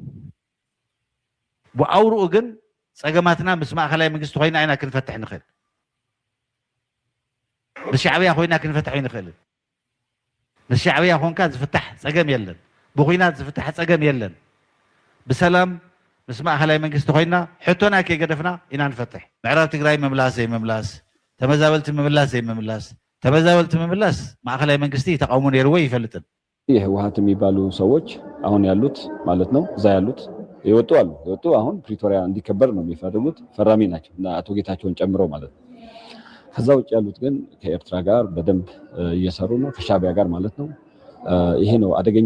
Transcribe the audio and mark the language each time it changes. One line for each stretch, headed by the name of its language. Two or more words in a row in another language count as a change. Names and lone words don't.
Tigrinya: ብኣውርኡ ግን ፀገማትና ምስ ማእከላይ መንግስቲ ኮይና ኢና ክንፈትሕ ንኽእል፣ ብሻዕብያ ኮይና ክንፈትሕ ይንኽእል። ንሻዕብያ ኮንካ ዝፍታሕ ፀገም የለን ብኩናት ዝፍታሕ ፀገም የለን ብሰላም ምስ ማእከላይ መንግስቲ ኮይና ሕቶና ከይገደፍና ኢና ንፈትሕ ምዕራብ ትግራይ መምላስ ዘይመምላስ ተመዛበልቲ መምላስ ዘይመምላስ ተመዛበልቲ መምላስ ማእከላይ መንግስቲ ተቃውሞ ነይርዎ ይፈልጥን
Amharic: የህወሓት የሚባሉ ሰዎች አሁን ያሉት ማለት ነው እዛ ያሉት የወጡ አሁን ፕሪቶሪያ እንዲከበር ነው የሚፈልጉት ፈራሚ ናቸው እና አቶ ጌታቸውን ጨምሮ ማለት ነው ከዛ ውጭ ያሉት ግን ከኤርትራ ጋር በደንብ እየሰሩ ነው ከሻዕቢያ ጋር ማለት ነው ይሄ ነው አደገኛ